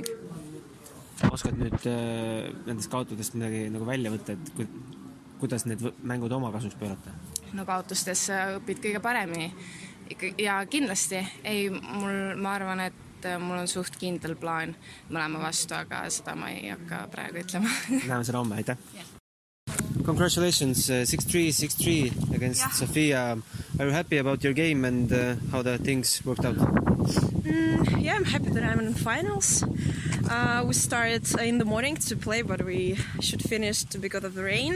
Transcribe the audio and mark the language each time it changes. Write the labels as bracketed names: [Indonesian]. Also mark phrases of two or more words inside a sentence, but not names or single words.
[Estonian] Oskad nüüd nendest kaotudest midagi nagu välja võtta, et kuidas need mängud oma kasuks pöörata? No kaotustes õpid kõige paremini. Ja kindlasti, ma arvan, et mul on suht kindel plaan mõlema vastu, aga seda ma ei hakka praegu ütlema. Näeme seda homme, aitäh! [English] Congratulations, 6-3, 6-3 against Sofia. Are you happy about your game and how the things worked out? Yeah, I'm happy that I'm in finals. We started in the morning to play, but we should finish because of the rain.